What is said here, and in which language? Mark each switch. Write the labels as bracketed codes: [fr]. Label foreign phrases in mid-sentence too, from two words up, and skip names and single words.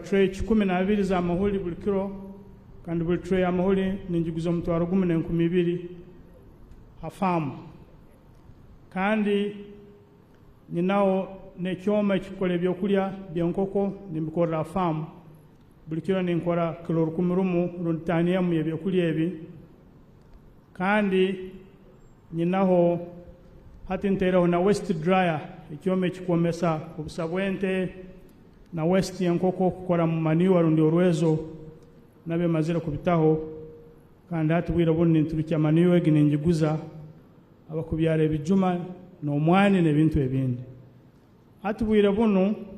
[ttj] tray 12 za mahuli buli kiro kandi buli tray ya mahuli ninjiguza omutwaro gumu na 20 hafamu kandi nyinawo nekyoma ekikola ebyokulya byenkoko nimbikorera famu buli kiro ninkora kilo 10 rundi 5 y'ebyokulya ebi kandi nyinaho hati nteeraho na [en] waste dryer [ttj] ekyoma ekikwomesa obusa bw'ente na waste y'enkoko kukora mu manure rundi orwezo nabe mazira kubitaho kandi hati bwira bunu ninturukya manure egi ninjiguza abakubyara ebijuma n'omwani n'ebintu ebindi hati bwira bunu